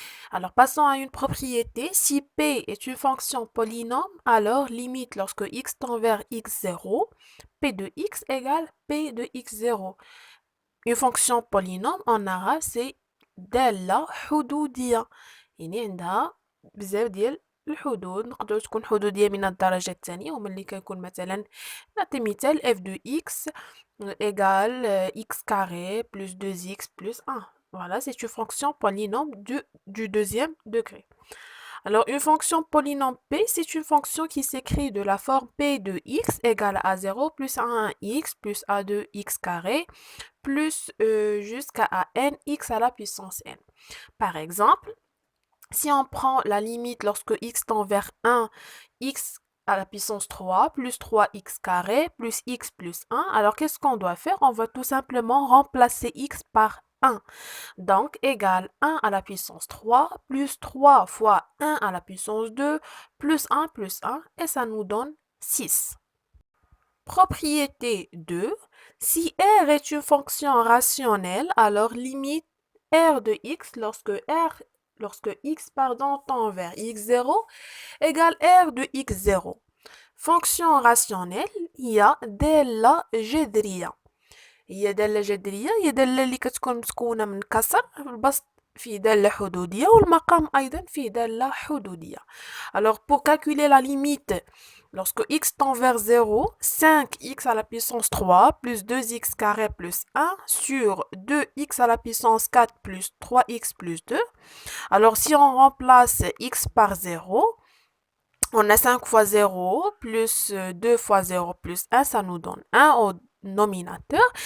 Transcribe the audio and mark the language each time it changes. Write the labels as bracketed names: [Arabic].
[French] Alors, passons à une propriété. Si P est une fonction polynôme, alors limite lorsque x tend vers x0, P de x égale P de x0. Une fonction polynôme en arabe c'est [Arabic] دالة حدودية. يعني عندها بزاف ديال الحدود، نقدر تكون حدودية من الدرجة الثانية، ومن اللي كيكون مثلا نعطي مثال [French] f de x égale x carré plus 2x plus 1. Voilà, c'est une fonction polynôme du deuxième degré. Alors, une fonction polynôme P, c'est une fonction qui s'écrit de la forme P de x égale à 0 plus A1x plus A2x carré plus jusqu'à n x à la puissance n. Par exemple, si on prend la limite lorsque x tend vers 1, x à la puissance 3 plus 3x carré plus x plus 1, alors qu'est-ce qu'on doit faire? On va tout simplement remplacer x par 1. Donc, égale 1 à la puissance 3 plus 3 fois 1 à la puissance 2 plus 1 et ça nous donne 6. Propriété 2. Si r est une fonction rationnelle, alors limite r de x lorsque x tend vers x0 égale r de x0. Fonction rationnelle [Arabic] هي دالة جذرية. هي دالة جذرية هي دالة اللي كتكون متكونة من كسر البسط فيه دالة حدودية والمقام أيضا فيه دالة حدودية. [French] Alors pour calculer la limite lorsque x tend vers 0, 5x à la puissance 3 plus 2x carré plus 1 sur 2x à la puissance 4 plus 3x plus 2. Alors si on remplace x par 0, on a 5 fois 0 plus 2 fois 0 plus 1, ça nous donne 1 au nominateur.